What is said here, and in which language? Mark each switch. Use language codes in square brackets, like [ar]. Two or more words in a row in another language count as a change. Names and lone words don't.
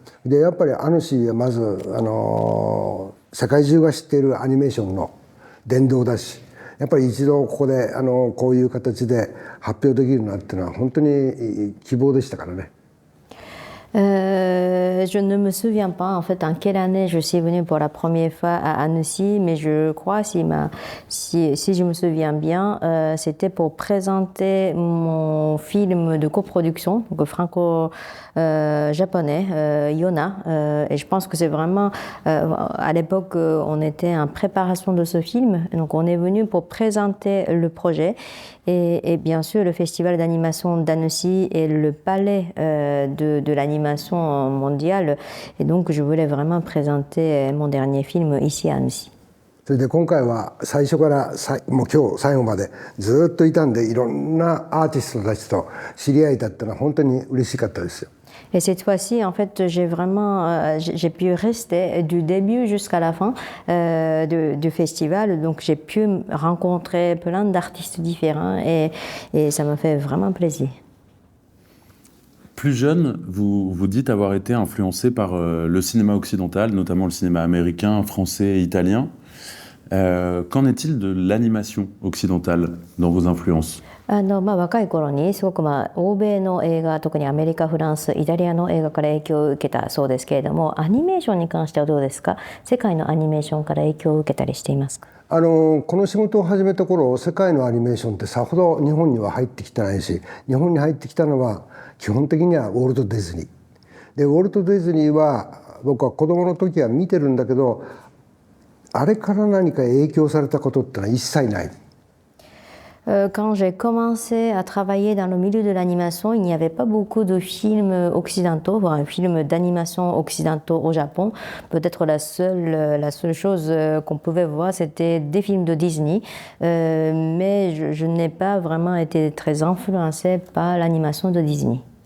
[ja] でやっぱりアヌシーはまず世界中が知っているアニメーションの殿堂だし、やっぱり一度ここでこういう形で発表できるなっていうのは本当に希望でしたからね。 [fr] Je ne me souviens pas en fait en quelle année je suis venue pour la première fois à Annecy, mais je crois, si je me souviens bien, c'était pour présenter mon film de coproduction, donc franco-japonais, Yona. Et je pense que c'est vraiment, à l'époque, on était en préparation de ce film, donc on est venu pour présenter le projet. Et bien sûr, le festival d'animation d'Annecy est le palais de l'animation mondiale. Et donc, je voulais vraiment présenter mon dernier film ici à Annecy. [ja] それで今回は最初からもう今日最後までずっといたんで、いろんなアーティストたちと知り合えたっていうのは本当に嬉しかったですよ。 [fr] Et cette fois-ci, en fait, j'ai pu rester du début jusqu'à la fin du festival. Donc, j'ai pu rencontrer plein d'artistes différents et ça m'a fait vraiment plaisir. Plus jeune, vous dites avoir été influencé par le cinéma occidental, notamment le cinéma américain, français et italien. Qu'en est-il de l'animation occidentale dans vos influences? [ja] 若い頃にすごく欧米の映画、特にアメリカ、フランス、イタリアの映画から影響を受けたそうですけれども、アニメーションに関してはどうですか？世界のアニメーションから影響を受けたりしていますか？この仕事を始めた頃、世界のアニメーションってさほど日本には入ってきてないし、日本に入ってきたのは基本的にはウォルト・ディズニーで、ウォルト・ディズニーは僕は子供の時は見てるんだけど、あれから何か影響されたことってのは一切ない。 [fr] Quand j'ai commencé à travailler dans le milieu de l'animation, il n'y avait pas beaucoup de films occidentaux, voire un film d'animation occidentaux au Japon. Peut-être la seule chose qu'on pouvait voir, c'était des films de Disney. Mais je n'ai pas vraiment été très influencée par l'animation de Disney.